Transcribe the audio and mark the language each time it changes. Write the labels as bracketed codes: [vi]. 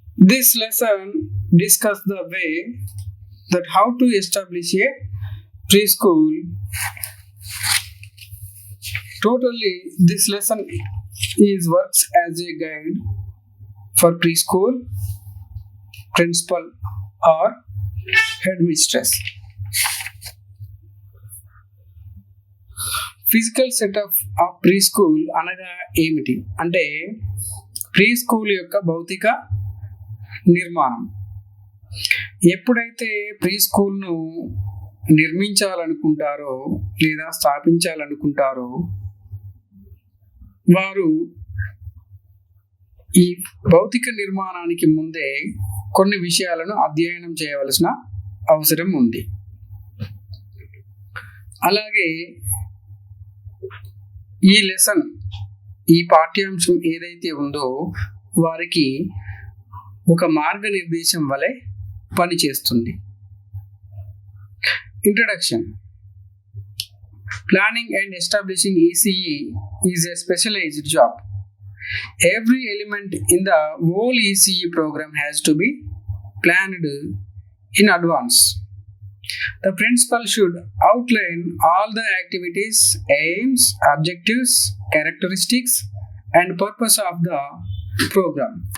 [en] This lesson discusses the way that how to establish a preschool. Totally, this lesson works as a guide for preschool principal or headmistress. Physical setup of pre school [te] అనగా ఏమిటి అంటే pre school యొక్క భౌతిక నిర్మాణం. ఎప్పుడైతే pre స్కూల్ను నిర్మించాలనుకుంటారో లేదా స్థాపించాలనుకుంటారో వారు ఈ భౌతిక నిర్మాణానికి ముందే కొన్ని విషయాలను అధ్యయనం చేయవలసిన అవసరం ఉంది. అలాగే ఈ లెసన్, ఈ పాఠ్యాంశం ఏదైతే ఉందో వారికి ఒక మార్గనిర్దేశం వలె పనిచేస్తుంది. [en] Introduction. Planning and establishing ECE is a specialized job. Every element in the whole ECE program has to be planned in advance. The principal should outline all the activities, aims, objectives, characteristics, and purpose of the program.